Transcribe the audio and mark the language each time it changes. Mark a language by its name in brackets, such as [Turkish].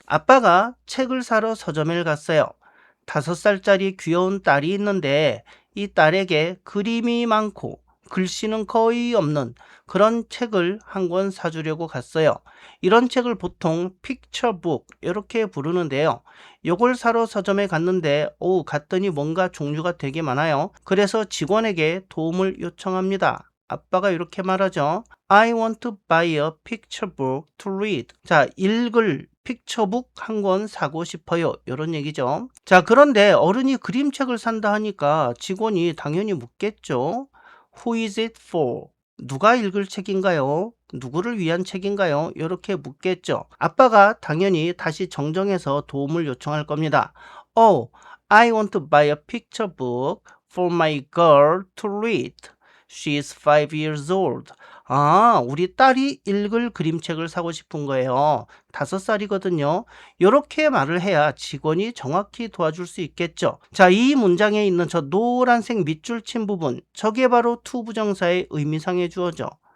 [Korean] 아빠가 책을 사러 서점에 갔어요. 5살짜리 귀여운 딸이 있는데 이 딸에게 그림이 많고 글씨는 거의 없는 그런 책을 한 권 사주려고 갔어요. 이런 책을 보통 픽처북 이렇게 부르는데요. 요걸 사러 서점에 갔는데 갔더니 뭔가 종류가 되게 많아요. 그래서 직원에게 도움을 요청합니다. 아빠가 이렇게 말하죠. [English] I want to buy a picture book to read. [Korean] 자, 읽을 픽처북 한 권 사고 싶어요. 이런 얘기죠. 자, 그런데 어른이 그림책을 산다 하니까 직원이 당연히 묻겠죠. [English] Who is it for? [Korean] 누가 읽을 책인가요? 누구를 위한 책인가요? 이렇게 묻겠죠. 아빠가 당연히 다시 정정해서 도움을 요청할 겁니다. [English] Oh, I want to buy a picture book for my girl to read. She's 5 years old. [Korean] 우리 딸이 읽을 그림책을 사고 싶은 거예요. 5살이거든요. 이렇게 말을 해야 직원이 정확히 도와줄 수 있겠죠. 자, 이 문장에 있는 저 노란색 밑줄 친 부분, 저게 바로 투부정사의 의미상의 주어죠.